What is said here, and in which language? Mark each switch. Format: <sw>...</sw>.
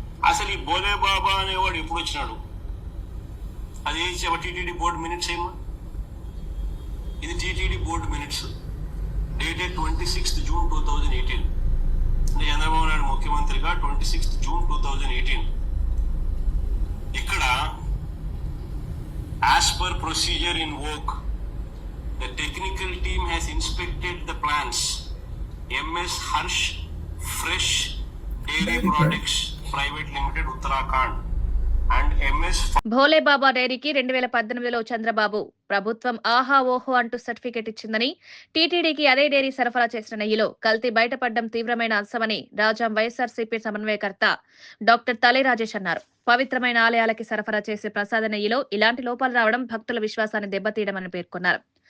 <te>అసలు ఈ బోలే బాబా అనేవాడు ఎప్పుడు వచ్చినాడు? అది టీటీడీ బోర్డు మినిట్స్ ఏమో, ఇది TTD board minutes dated 26th June 2018. అంటే చంద్రబాబు నాయుడు ముఖ్యమంత్రిగా 26th June 2018. ఇక్కడ</te> <en>as per procedure in work, the technical team has inspected the plants. MS Harsh Fresh Dairy Products Private Limited, Uttarakhand, and MS</en> <te>Bhole బాబా డైరీకి 2018లో చంద్రబాబు ప్రభుత్వం ఆహా ఓహో అంటూ సర్టిఫికెట్ ఇచ్చిందని, టీటీడీకి అదే డైరీ సరఫరా చేసిన నెయ్యిలో కల్తీ బయటపడడం తీవ్రమైన అంశమని రాజాం వైఎస్ఆర్సీపీ సమన్వయకర్త డాక్టర్ తలే రాజేష్ అన్నారు. పవిత్రమైన ఆలయాలకి సరఫరా చేసే ప్రసాద నెయ్యిలో ఇలాంటి లోపాలు రావడం భక్తుల విశ్వాసాన్ని దెబ్బతీయడమని పేర్కొన్నారు.</te>